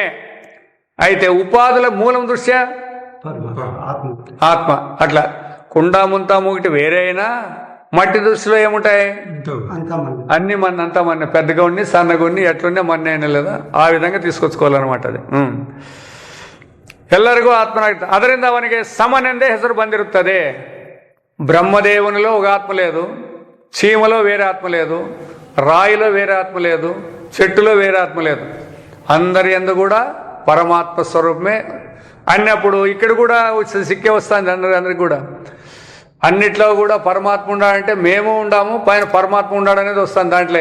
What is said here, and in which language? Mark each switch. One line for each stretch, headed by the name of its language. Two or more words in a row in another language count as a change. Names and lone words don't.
Telugu: అయితే ఉపాధుల మూలం దృష్ట్యా ఆత్మ. అట్లా కుండ ముంత మూగిటి వేరే అయినా మట్టి దృష్టిలో ఏముంటాయి? అన్ని మన అంతా మన పెద్దగా ఉండి సన్నగా ఉండి ఎట్లుండే మన అయినా లేదా ఆ విధంగా తీసుకొచ్చుకోవాలన్నమాట.
Kannada: అది ಎಲ್ಲರಿಗೂ ಆತ್ಮನಾಗಿರ್ತ. ಅದರಿಂದ ಅವನಿಗೆ ಸಮನೆಂದೇ ಹೆಸರು ಬಂದಿರುತ್ತದೆ.
Telugu: బ్రహ్మదేవునిలో ఒక ఆత్మ లేదు, చీమలో వేరే ఆత్మ లేదు, రాయిలో వేరే ఆత్మ లేదు, చెట్టులో వేరే ఆత్మ లేదు. అందరి యందు కూడా పరమాత్మ స్వరూపమే అన్నప్పుడు ఇక్కడ కూడా సిక్కే వస్తుంది అందరికి కూడా. అన్నిట్లో కూడా పరమాత్మ ఉండాలంటే మేము ఉండాము, పైన పరమాత్మ ఉండాడనేది వస్తుంది దాంట్లో.